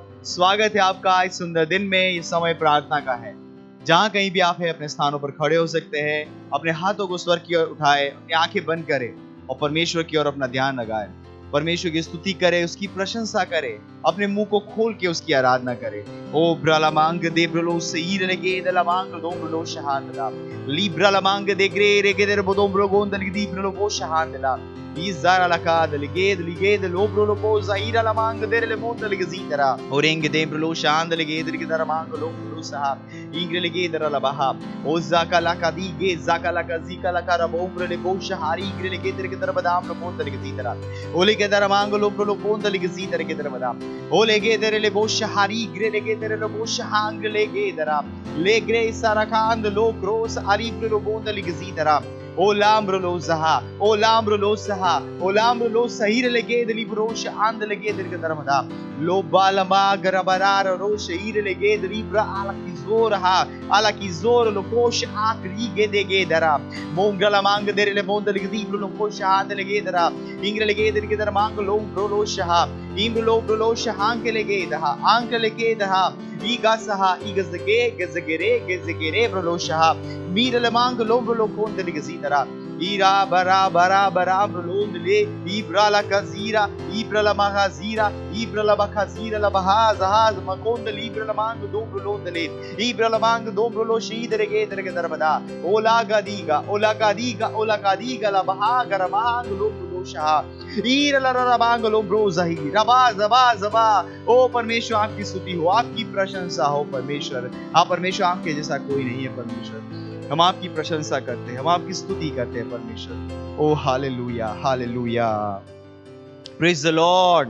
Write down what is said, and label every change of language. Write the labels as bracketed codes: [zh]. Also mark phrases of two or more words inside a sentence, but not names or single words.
[hi] स्वागत है आपका इस सुंदर दिन में। ये समय प्रार्थना का है। जहां कहीं भी आप हैं अपने स्थानों पर खड़े हो सकते हैं, अपने हाथों को स्वर की ओर उठाए, अपनी आंखें बंद करें और परमेश्वर की ओर अपना ध्यान लगाएं। परमेश्वर की स्तुति करें, उसकी प्रशंसा करें, अपने मुंह को खोल के उसकी आराधना करें। ओ ब्रलमांग दे ब्रलो सईर लगे दलमांग दो ब्रलो शहांदला ली ब्रलमांग दे ग्रे रे के दर बोदो ब्रो गोंदल दी ब्रलो वो शहांदला इज़ारा लकाद लिगेद लो ब्रलो पो ज़ाहिरा लमांग दे ले मोंदल गजीतरा ओरेंग दे ब्रलो शहांद लगे दर के दर मांग लो ब्रलो सहा इंग्र लगे दर लबहा ओ ज़ाका लका दी गे ज़ाका लका ज़ीका लका रबो ब्रले बो शहारी इंग्र लगे दर के दर बदाम लो मोंदल गजीतरा ओले के दर मांग लो ब्रलो मोंदल गजीतर के दर बदाम ओले गे दर ले बो शहारी इंग्र लगे दर लो बो शहांग लगे दरा ले ग्रे सारा खांद लो क्रोस आली ब्रलो मोंदल गजीतरा O lambro lo zaha, o lambro lo saha, o lambro lo sahir lege deli brosh and lege del kadramada, lo balama garabarar ro shahir lege deli bra ala ki zor lo kosh akri ge dege dara, mongala mang dere le mondal gedi lo kosh and lege dara, ingre lege del kedar mang lo lo shaha, imblo lo shahan ke lege daha, ank lege daha, iga saha igazagere bro lo shaha, mir le mang lo kon del gezi ईरा बरा बरा बरा ब्रलोंदले इब्राला कजीरा इब्राला महाजीरा इब्राला बखाजीरा लबहा जहाज मकोंद इब्राला मांग दो ब्रलोंदले इब्राला मांग दो ब्रलो शीद रगे दरगे दरबदा ओला गादीगा लबहा गरमांग लो ब्रोशा ईरला रबांग लो ब्रोजही रबा जबा जबा। ओ परमेश्वर आपकी स्तुति हो, आपकी प्रशंसा हो परमेश्वर। हाँ परमेश्वर, आपके जैसा कोई नहीं है परमेश्वर। हम आपकी प्रशंसा करते हैं, हम आपकी स्तुति करते हैं परमेश्वर। ओ हालेलुया हालेलुया, [en] Praise the Lord.